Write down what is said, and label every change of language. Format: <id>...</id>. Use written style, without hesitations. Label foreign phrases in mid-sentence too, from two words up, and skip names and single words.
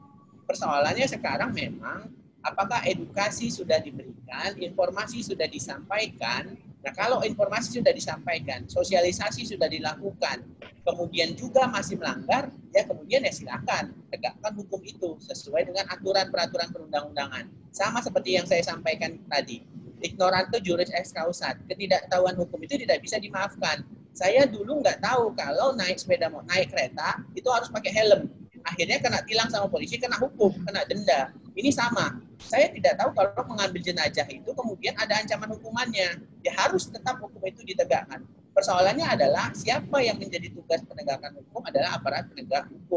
<id>Persoalannya sekarang memang apakah edukasi sudah diberikan, informasi sudah disampaikan. Nah, kalau informasi sudah disampaikan, sosialisasi sudah dilakukan, kemudian juga masih melanggar, ya kemudian ya silakan tegakkan hukum itu sesuai dengan aturan peraturan perundang-undangan. Sama seperti yang saya sampaikan tadi,</id> <la>ignoranto juris ex causat,</la> <id>ketidaktahuan hukum itu tidak bisa dimaafkan. Saya dulu nggak tahu kalau naik kereta itu harus pakai helm. Akhirnya kena tilang sama polisi, kena hukum, kena denda. Ini sama. Saya tidak tahu kalau mengambil jenazah itu kemudian ada ancaman hukumannya. Ya harus tetap hukum itu ditegakkan. Persoalannya adalah siapa yang menjadi tugas penegakan hukum adalah aparat penegak hukum.</id>